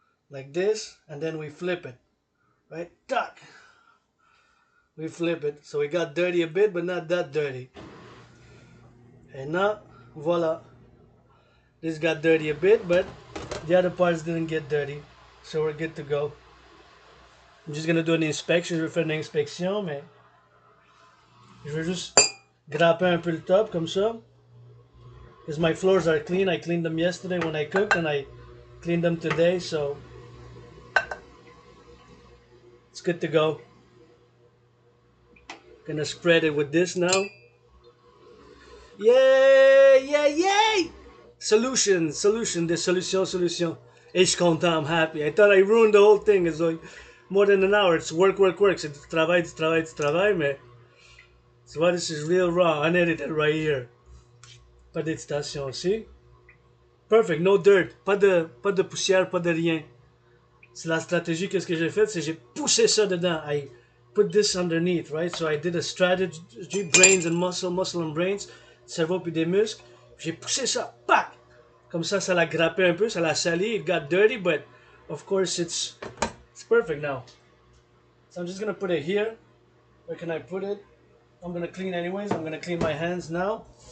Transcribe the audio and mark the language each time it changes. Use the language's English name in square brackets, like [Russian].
[English] Like this, and then we flip it. Right? Tuck! We flip it. So we got dirty a bit, but not that dirty. And now, voila. This got dirty a bit, but the other parts didn't get dirty. So we're good to go. I'm just gonna do an inspection. [French] Je vais faire une inspection, mais je vais juste grapper un peu le top comme ça. [English] Because my floors are clean. I cleaned them yesterday when I cooked, and I cleaned them today, so it's good to go. Gonna spread it with this now. Yay! Yay! Yay! Solution! [French] Des solutions. Et je suis content, [English] I'm happy. I thought I ruined the whole thing. It's like more than an hour. It's work. [French] C'est du travail, mais tu vois, [English] this is real raw, unedited right here. [French] Pas d'hésitation, [English] see? Perfect, no dirt. [French] Pas de poussière, pas de rien. C'est la stratégie, qu'est-ce que j'ai fait? C'est j'ai poussé ça dedans. [English] I put this underneath, right? So I did a strategy, brains and muscle and brains, [French] cerveau puis des muscles. J'ai poussé ça, pac! Comme ça l'a grappé un peu, ça l'a sali. [English] It got dirty, but of course it's perfect now. So I'm just gonna put it here. Where can I put it? I'm gonna clean anyways. I'm gonna clean my hands now.